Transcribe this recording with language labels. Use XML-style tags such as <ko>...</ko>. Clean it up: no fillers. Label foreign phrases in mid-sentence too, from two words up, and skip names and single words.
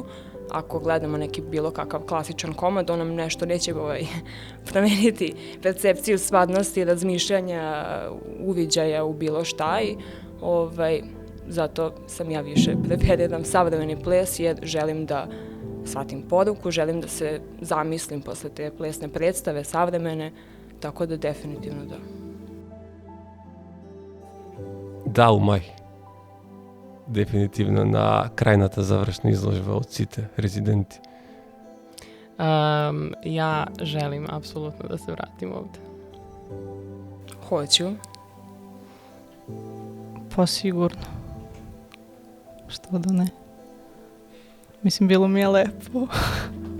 <sr>Ako gledamo neki bilo kakav klasičan komad, on nam nešto neće promeniti percepciju stvarnosti, razmišljanja, uviđaja u bilo šta i zato sam ja više preferiram savremeni ples jer želim da shvatim poruku, želim da se zamislim posle te plesne predstave savremene, tako da definitivno da. Да, у мај.</sr> <mk>Дефинитивно на крајната завршна изложба од сите резиденти.</mk> <sr>Ja želim apsolutno da se vratim ovde. Hoću. Pa sigurno. Što da ne? Mislim, bilo mi je lepo.</sr>